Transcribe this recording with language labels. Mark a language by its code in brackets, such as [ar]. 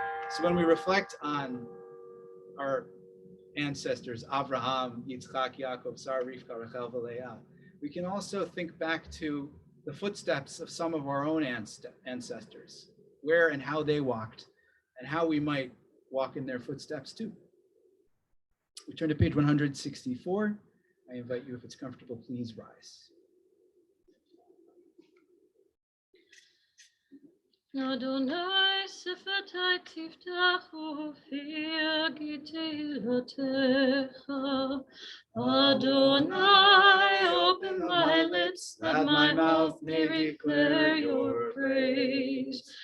[en] So when we reflect on our ancestors, Abraham, Yitzchak, Yaakov, Sarah, Rivka, Rachel, Leah, we can also think back to the footsteps of some of our own ancestors, where and how they walked, and how we might walk in their footsteps too. We turn to page 164. I invite you, if it's comfortable, please rise. [he] Adonai שפתי תפתח ופי אגיד תהילתך. [en] Adonai, open my lips, that my mouth may declare your praise.